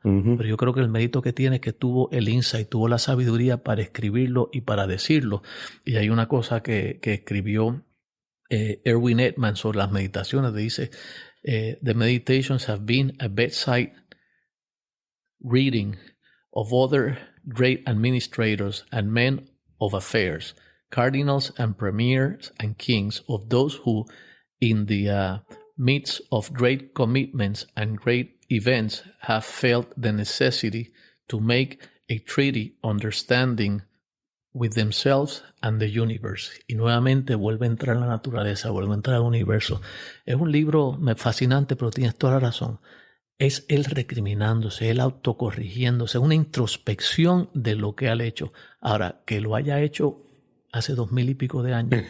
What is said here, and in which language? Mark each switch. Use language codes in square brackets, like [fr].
[es] Pero yo creo que el mérito que tiene es que tuvo el insight, tuvo la sabiduría para escribirlo y para decirlo. Y hay una cosa que escribió Erwin Edman sobre las meditaciones, dice: [en] the meditations have been a bedside reading of other great administrators and men of affairs, cardinals and premiers and kings, of those who, in the midst of great commitments and great events, have felt the necessity to make a treaty understanding with themselves and the universe. [es] Y nuevamente vuelve a entrar la naturaleza, vuelve a entrar al universo. Es un libro fascinante, pero tienes toda la razón. Es él recriminándose, él autocorrigiéndose, una introspección de lo que ha hecho. Ahora, que lo haya hecho hace 2000 y pico de años.